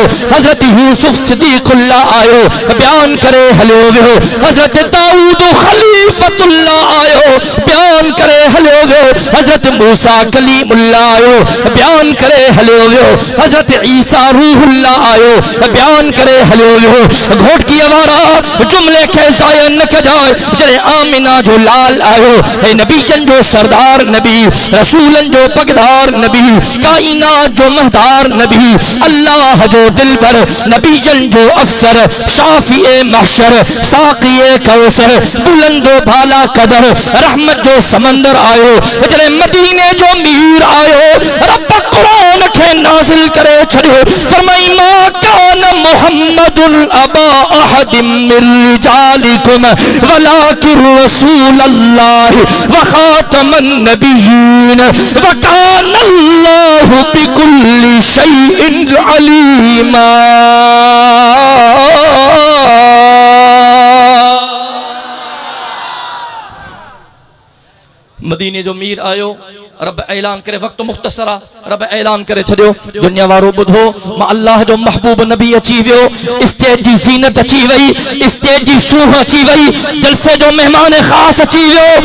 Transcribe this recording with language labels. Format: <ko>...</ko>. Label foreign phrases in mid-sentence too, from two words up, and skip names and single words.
<sd>हज़रत यूसुफ सिद्दीक़ुल्लाह आयो, बयान करे हलियो वियो। हज़रत दाऊद खलीफतुल्लाह आयो, बयान करे हलियो वियो। हज़रत मूसा कलीमुल्लाह आयो, बयान करे हलियो वियो। हज़रत ईसा रूहुल्लाह आयो, बयान करे हलियो वियो। घोट की आवारा जुमले के ज़ाया न कजाए। जॾहिं आमिना जो लाल आयो, हे नबी जन जो सरदार नबी, रसूलन जो पगदार नबी, काइनात जो महदार नबी, अल्लाह जो दिलबर, नबी जन जो अफसर, शाफिए महशर, साक़िए कौसर, बुलंदो भाला कदर, रहमत जो समंदर आयो। जॾहिं मदीने जो मीर आयो, रब कुरान खे नाज़िल करे छॾियो।</sd> <ar>फरमाई ما كان محمد أبا أحد من رجالكم ولكن رسول الله و خاتم النبيين و كان الله بكل شيء عليما.</ar> <sd>मदीने जो मीर आयो, रब ऐलान करे, वक्त मुख्तसरा, रब ऐलान करे छॾियो। दुनिया वारो ॿुधो, मां अल्लाह जो महबूब नबी अची वियो, स्टेज जी ज़ीनत अची वई, स्टेज जी सूह अची वई, जलसे जो मेहमान ख़ास अची वियो।</sd>